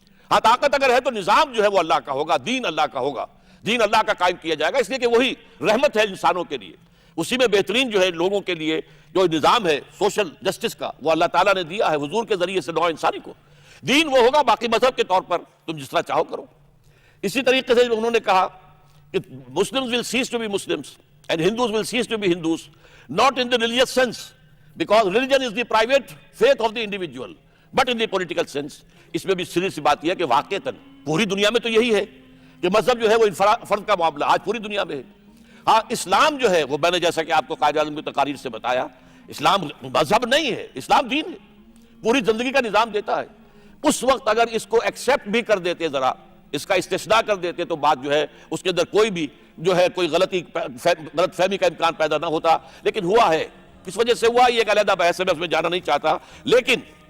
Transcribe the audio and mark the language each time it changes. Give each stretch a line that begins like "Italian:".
Urdu: ہاں طاقت اگر ہے تو نظام جو ہے وہ اللہ کا ہوگا, دین اللہ کا ہوگا, دین اللہ کا قائم کیا جائے گا, اس لیے کہ وہی رحمت ہے انسانوں کے لیے. اسی میں بہترین جو ہے لوگوں کے لیے جو نظام ہے سوشل جسٹس کا, وہ اللہ تعالیٰ نے دیا ہے حضور کے ذریعے سے نوع انسانی کو. دین وہ ہوگا, باقی مذہب کے طور پر تم جس طرح چاہو کرو. اسی طریقے سے انہوں نے کہا کہ
English: Muslims will cease to be Muslims and Hindus will cease to be Hindus, not in the religious sense, because religion is the private faith of the individual, but in the political sense.
Urdu: اس میں بھی سری سی بات یہ ہے کہ واقعتاً پوری دنیا میں تو یہی ہے کہ مذہب جو ہے وہ فرد کا معاملہ آج پوری دنیا میں ہے. ہاں اسلام جو ہے وہ میں نے جیسا کہ آپ کو قائد اعظم کی تقاریر سے بتایا, اسلام مذہب نہیں ہے, اسلام دین ہے, پوری زندگی کا نظام دیتا ہے. اس وقت اگر اس کو ایکسیپٹ بھی کر دیتے, ذرا اس کا استثناء کر دیتے, تو بات جو ہے اس کے اندر کوئی بھی جو ہے کوئی غلط فہمی کا امکان پیدا نہ ہوتا. لیکن ہوا ہے, کس وجہ سے ہوا یہ ایک علیحدہ بحث ہے, میں اس میں جانا نہیں چاہتا. لیکن